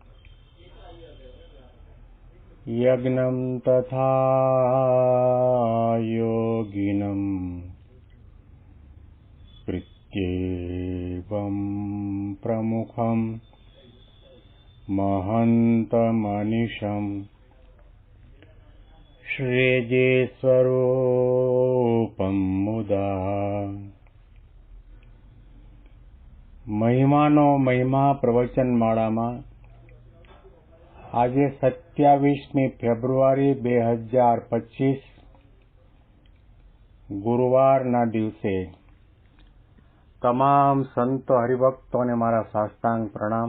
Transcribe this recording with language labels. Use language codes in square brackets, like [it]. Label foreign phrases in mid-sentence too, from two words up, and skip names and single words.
[sa] यज्ञं तथा योगिनं प्रत्येवं प्रमुखं महन्तमनिशम् श्रीजेस्वरूपं मुदा [gu] મહિમાનો મહિમા પ્રવચનમાળામાં આજે 27મી ફેબ્રુઆરી 2025 ગુરુવારના દિવસે તમામ સંતો હરિભક્તોને મારા સાષ્ટાંગ પ્રણામ.